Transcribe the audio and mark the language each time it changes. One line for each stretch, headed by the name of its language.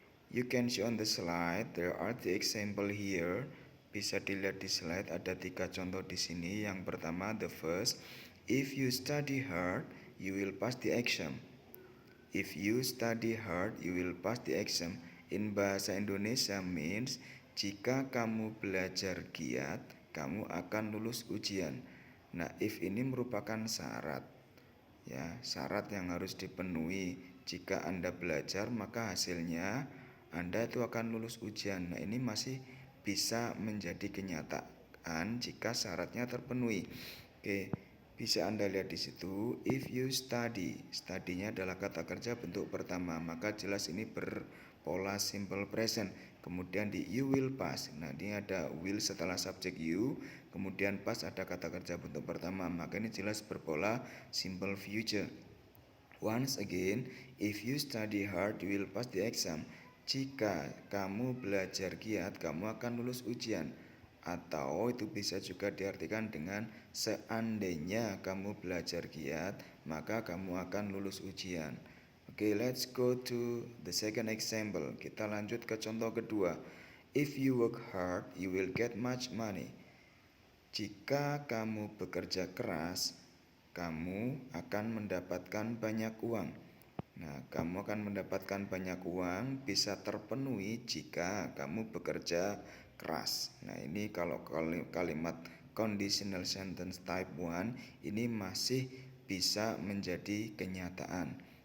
English: You can see on the slide there are the example here.
Indonesian: Bisa dilihat di slide ada 3 contoh di sini. Yang pertama
English: the first, if you study hard you will pass the exam. If you study hard you will pass the exam. In bahasa Indonesia means
Indonesian: jika kamu belajar giat kamu akan lulus ujian. Nah, if ini merupakan syarat. Syarat yang harus dipenuhi. Jika Anda belajar, maka hasilnya Anda itu akan lulus ujian. Nah, ini masih bisa menjadi kenyataan jika syaratnya terpenuhi. Bisa Anda lihat di situ,
English: if you study.
Indonesian: Study-nya adalah kata kerja bentuk pertama, maka jelas ini berpola simple present. Kemudian di
English: you will pass.
Indonesian: Nah, ini ada will setelah subjek you, kemudian pass ada kata kerja bentuk pertama, maka ini jelas berpola simple future.
English: Once again, if you study hard you will pass the exam.
Indonesian: Jika kamu belajar giat kamu akan lulus ujian. Atau itu bisa juga diartikan dengan seandainya kamu belajar giat maka kamu akan lulus ujian.
English: Let's go to the second example.
Indonesian: Kita lanjut ke contoh kedua.
English: If you work hard, you will get much money.
Indonesian: Jika kamu bekerja keras, kamu akan mendapatkan banyak uang. Nah, kamu akan mendapatkan banyak uang bisa terpenuhi jika kamu bekerja keras. Nah, ini kalau kalimat conditional sentence type 1 ini masih bisa menjadi kenyataan.